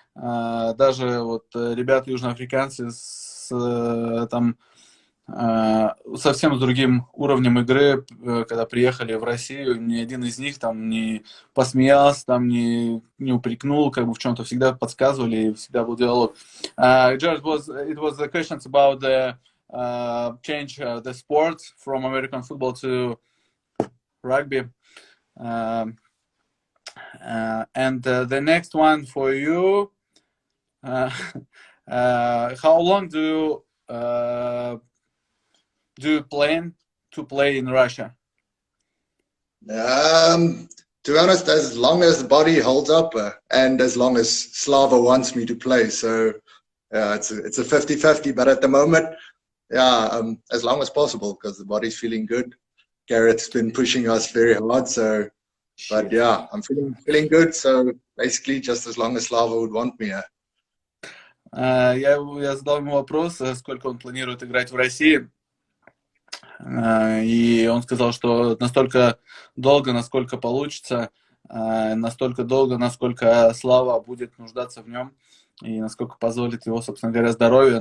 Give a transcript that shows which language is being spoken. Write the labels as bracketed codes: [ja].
[ru] Даже вот ребята южноафриканцы совсем с другим уровнем игры, когда приехали в Россию, ни один из них там не посмеялся, там не упрекнул, как бы в чем-то, всегда подсказывали, и всегда был диалог. [en] George, it was the questions about the change the sport from American football to rugby. And the next one for you, how long do you plan to play in Russia? To be honest, as long as the body holds up and as long as Slava wants me to play. So it's a 50-50, but at the moment, as long as possible, because the body's feeling good. Garrett's been pushing us very hard, so But yeah, I'm feeling good. So basically, just as long as Slava would want me. [ru] Я задал ему вопрос, сколько он планирует играть в России. И он сказал, что настолько долго, насколько получится, настолько долго, насколько Слава будет нуждаться в нем, и насколько позволит его, собственно говоря, здоровье.